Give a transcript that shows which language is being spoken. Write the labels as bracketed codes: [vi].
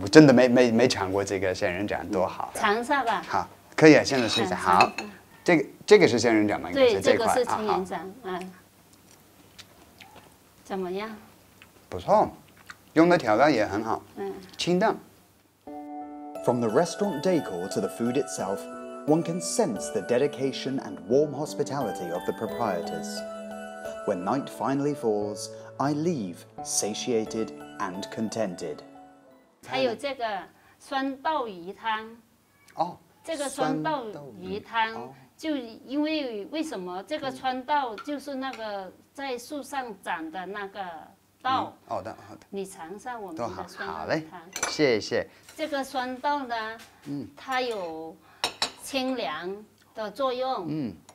[zh] 我真的没尝过这个仙人掌，多好。尝一下吧。好，可以啊，现在试一下。好，这个是仙人掌吗？对，这个是仙人掌，怎么样？不错，用的调料也很好，清淡。 [en] From the restaurant decor to the food itself, one can sense the dedication and warm hospitality of the proprietors. When night finally falls, I leave satiated and contented. [zh] 还有这个酸豆鱼汤。哦，这个酸豆鱼汤，就因为什么？这个酸豆就是那个在树上长的那个豆。好的。你尝一下我们的酸豆好嘞，汤。谢谢。这个酸豆呢，它有清凉的作用。